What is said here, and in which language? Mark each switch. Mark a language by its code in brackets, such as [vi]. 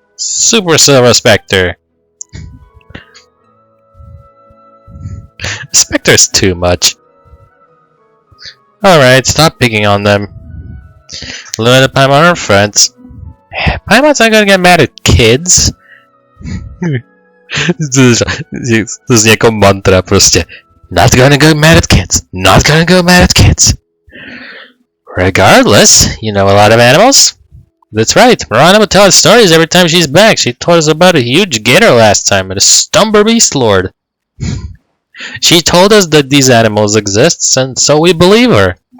[en] Super silver spectre. Spectre's too much. Alright, stop picking on them. Limited Paimon are friends. Paimon's not gonna get mad at kids. [cs] To zní jako mantra prostě. [en] Not gonna go mad at kids. Not gonna go mad at kids. Regardless, you know a lot of animals? That's right. Marana would tell us stories every time she's back. She told us about a huge gator last time and a Stumber Beast Lord. She told us that these animals exist, and so we believe her.